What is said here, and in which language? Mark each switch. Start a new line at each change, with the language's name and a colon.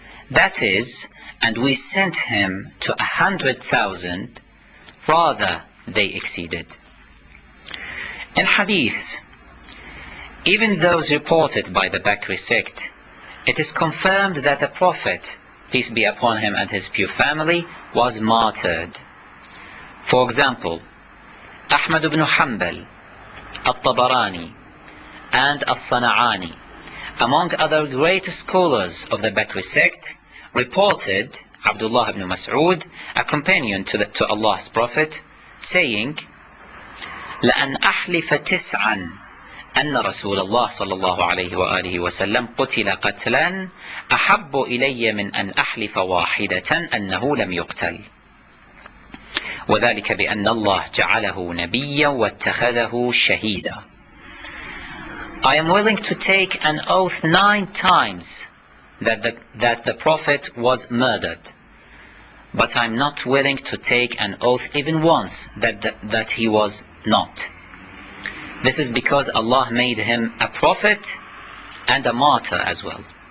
English: That is, and we sent him to 100,000, rather they exceeded. In hadiths, even those reported by the Bakris sect, it is confirmed that the Prophet, peace be upon him and his pure family, was martyred. For example, Ahmad ibn Hanbal, At-Tabarani, and As-Sana'ani, among other great scholars of the Bakris sect, reported Abdullah ibn Mas'ud, a companion to Allah's Prophet, saying,
Arabic: لأن أحلف تسعا أن رسول الله صلى الله عليه وآله وسلم قتل قتلا أحب إلي من أن أحلف واحدة أنه لم يقتل وذلك بأن الله جعله نبيا واتخذه شهيدا.
English: I am willing to take an oath 9 times that the Prophet was murdered, but I am not willing to take an oath even once that he was not. This is because Allah made him a prophet and a martyr as well.